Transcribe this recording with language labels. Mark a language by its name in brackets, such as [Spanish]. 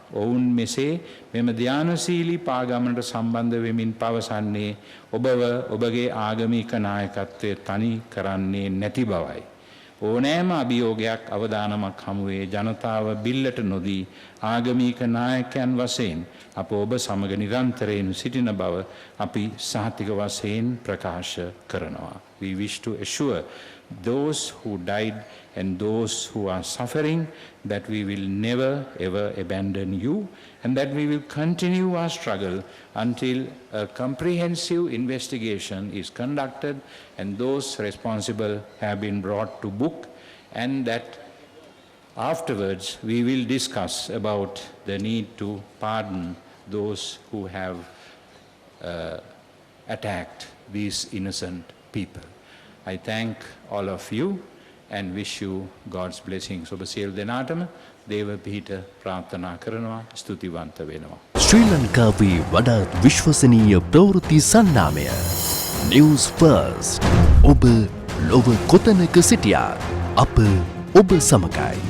[Sinhala] ඔවුන් මෙසේ මෙම ධානශීලී පාගමනට සම්බන්ධ වෙමින් පවසන්නේ ඔබව ඔබගේ ආගමික නායකත්වය තනි කරන්නේ නැති බවයි. ඕනෑම අභියෝගයක් අවදානමක් හමුවේ ජනතාව බිල්ලට නොදී ආගමික නායකයන් වශයෙන් අප ඔබ සමග නිරන්තරයෙන් සිටින බව අපි සහතික වශයෙන් ප්‍රකාශ කරනවා. [English] We wish to assure those who died and those who are suffering that we will never ever abandon you and that we will continue our struggle until a comprehensive investigation is conducted and those responsible have been brought to book, and that afterwards we will discuss about the need to pardon those who have attacked these innocent people. I thank all of you and wish you God's blessings. [Sinhala] ඔබ සියලු දෙනාටම දේව පිහිට ප්‍රාර්ථනා කරනවා. ස්තුතිවන්ත වෙනවා. ශ්‍රී ලංකාවේ වඩාත් විශ්වසනීය ප්‍රවෘත්ති සන්නාමය News First. ඔබ ලොව කොතනක සිටියාත් අප ඔබ සමගයි.